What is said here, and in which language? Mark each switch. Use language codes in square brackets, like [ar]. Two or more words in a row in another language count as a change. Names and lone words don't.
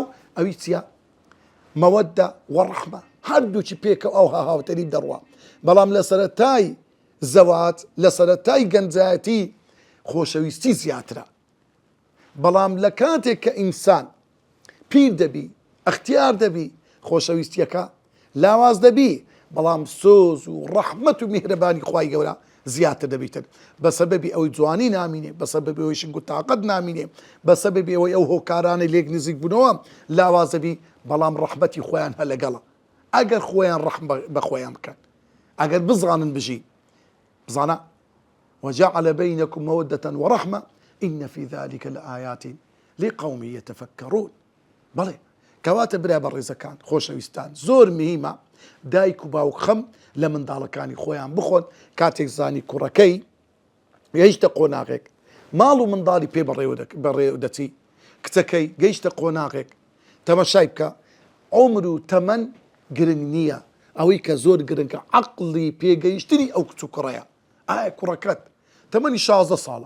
[ckb] ئەوی چییە مەوەدە وەڕەحمە هەردووچی پێکە ئەو هاوتەری دەڕوە بەڵام لە سەرەتای زەواج لە سەرەتای گەنجایەتی خۆشەویستی زیاترە بەڵام لە کاتێک کە ئینسان پیر دەبی ئەختیار دەبی خۆشەویستیەکە لاواز دەبی بەڵام سۆز و ڕەحمەت و میهرەبانی خوای گەورە زیاتر دەبیتن بەسەبەبی ئەوەی جوانی نامینێ بەسەبەبی ئەوەی شنگ و تاقەت نامینێ بەسەبەبی ئەوەی ئەو هۆکارانەی لێک نزیک بوونەوە لاوازەبی بەڵام ڕەحمەتی خۆیان هە لەگەڵە ئەگەر خۆیان ڕەحم بە خۆیان بکەن ئەگەر بزانن بژی بزانە [ar] وجعل بينكم مودة ورحمة إن في ذلك لآيات لقوم يتفكرون [ckb] بەڵێ کەواتە برا بەڕێزەکان خۆشەویستان زۆر مهمە دایک و باوک خەم لە منداڵەکانی خۆیان بخۆن کاتێک زانی کوڕەکەی گەیشتە قۆناغێک ماڵ و منداڵی پێ بەڕێو دەچی کچەکەی گەیشتە قۆناغێک تەماشای بکە عمر و تەمەن گرنگ نییە ئەوەی کە زۆر گرنگە عەقڵی پێگەیشتنی ئەو کچ و کوڕەیە ئایا کوڕەکەت تەمەنی 16 ساڵە